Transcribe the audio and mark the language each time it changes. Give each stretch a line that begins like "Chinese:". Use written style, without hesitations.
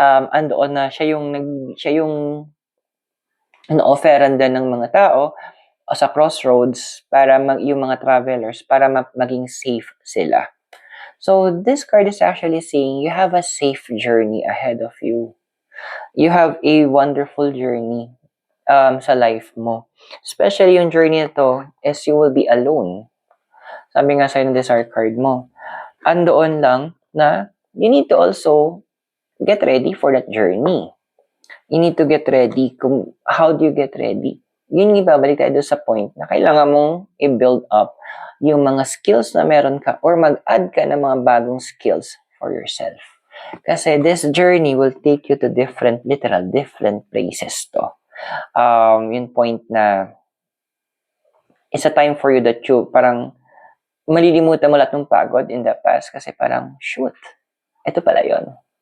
Filipino: Andoon na siya yung offeranda ng mga tao sa crossroads para yung mga travelers para maging safe sila.
English: So this card is actually saying you have a safe journey ahead of you. You have a wonderful journey sa life mo. Especially
Filipino: yung journey na to
English: is you will be alone.
Filipino: Sabi nga sa'yo ng desire card mo. Andoon lang na
English: you need to also get ready for that journey. You need to get ready. How do you get ready?
Filipino: Yun yung ibabalik tayo sa point na kailangan mong i-build up yung mga skills na meron ka or mag-add ka ng mga bagong skills for yourself. Kasi
English: this journey will take you to different places to.
Filipino: Yung point na
English: it's a time for you that you
Filipino: parang malilimutan mo lahat ng pagod in the past kasi parang, shoot, ito pala yun.